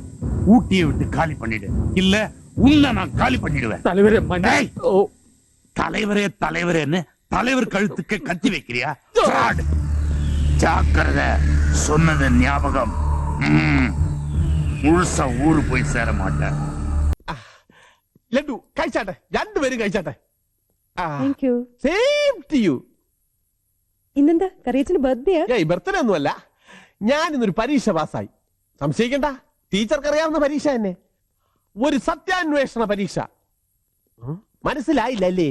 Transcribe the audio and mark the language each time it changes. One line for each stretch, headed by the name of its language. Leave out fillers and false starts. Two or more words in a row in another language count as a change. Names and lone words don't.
Tamil: ஊட்டியை விட்டு காலி பண்ணிடு, இல்ல உன்னை நான் காலி பண்ணிடுவேன். தலைவரே, தலைவரே தலைவரேன்னு தலைவர் கழுத்துக்கு கத்தி வைக்கிறியா? ஜாக்கிரதை, சொன்னது ஞாபகம். முழுசா ஊரு போய் சேர மாட்டேன்.
Malayalam: ലഡു കഴിച്ചാട്ടെ, രണ്ടുപേരും കഴിച്ചാട്ടെ.
English: Thank you. Same to you.
Malayalam: ഇന്നെന്താ കറിയച്ചന് ബർത്ത്ഡേ? ഏയ് ബർത്ത്ഡേ ഒന്നുമല്ല, ഞാൻ ഇന്നൊരു പരീക്ഷ പാസ്സായി. സംശയിക്കണ്ട, ടീച്ചർക്ക് അറിയാവുന്ന പരീക്ഷ തന്നെ. ഒരു സത്യാന്വേഷണ പരീക്ഷ. മനസ്സിലായില്ലല്ലേ?